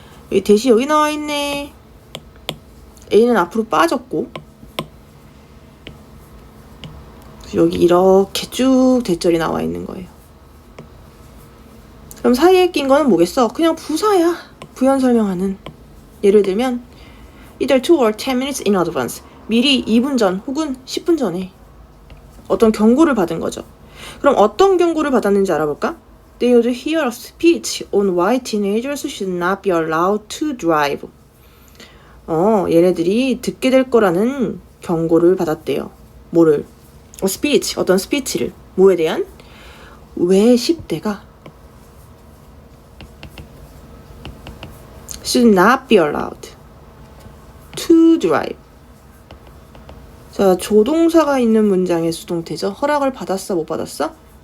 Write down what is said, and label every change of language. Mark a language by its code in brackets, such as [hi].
[ko] 여기 대시 여기 나와 있네. A는 앞으로 빠졌고, 여기 이렇게 쭉 대절이 나와 있는 거예요. 그럼 사이에 낀 거는 뭐겠어? 그냥 부사야. 부연 설명하는. 예를 들면 [en] either 2 or 10 minutes in advance. [ko] 미리 2분 전 혹은 10분 전에 어떤 경고를 받은 거죠. 그럼 어떤 경고를 받았는지 알아볼까? [en] They would hear a speech on why teenagers should not be allowed to drive. [ko] 얘네들이 듣게 될 거라는 경고를 받았대요. 뭐를? speech, 어떤 스피치를. 뭐에 대한? 왜 10대가 [en] should not be allowed to drive. [ko] 자, 조동사가 있는 문장의 수동태죠. 허락을 받았어, 못 받았어?